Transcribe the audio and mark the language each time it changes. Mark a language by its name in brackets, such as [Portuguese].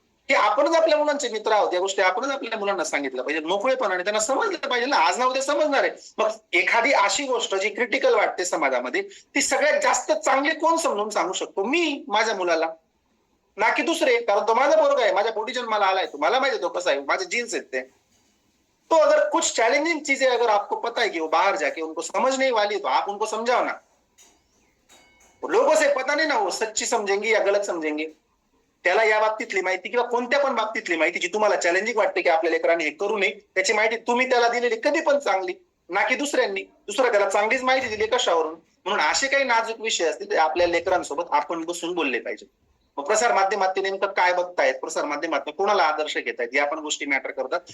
[Marathi] हे आपणच आपल्या मुलांचे मित्र आहोत, या गोष्टी आपणच आपल्या मुलांना सांगितलं पाहिजे मोकळेपणाने, त्यांना समजलं पाहिजे ना, आज ना उद्या समजणार आहे. मग एखादी अशी गोष्ट जी क्रिटिकल वाटते समाजामध्ये, ती सगळ्यात जास्त चांगली कोण समजून सांगू शकतो? मी माझ्या मुलाला, ना की दुसरे, कारण तो माझा पोरगा आहे, माझ्या पोटी जन्माला आलाय, तो मला माहिती तो कसा आहे, माझे जीन्स आहेत ते. [Hindi] तो अगर कुछ चैलेंजिंग चीजें अगर आपको पता है कि वो बाहर जाके उनको समझ नहीं वाली, तो आप उनको समझाओ ना. लोगों से पता नहीं ना वो सच्ची समजेंगे या गलत समजेंगे. [Marathi] त्याला या बाबतीतली माहिती किंवा कोणत्या पण बाबतीतली माहिती जी तुम्हाला चॅलेंजिंग वाटते की आपल्या लेकरांनी हे करू नये, त्याची माहिती तुम्ही त्याला दिलेली कधी पण चांगली, ना की दुसऱ्यांनी. दुसरा त्याला चांगलीच माहिती दिली कशावरून? म्हणून असे काही नाजूक विषय असतील ते आपल्या लेकरांसोबत आपण बसून बोलले पाहिजे. मग प्रसार माध्यमात नेमकं काय बघतायत, प्रसार माध्यमात कोणाला आदर्श घेत आहेत, या पण गोष्टी मॅटर करतात.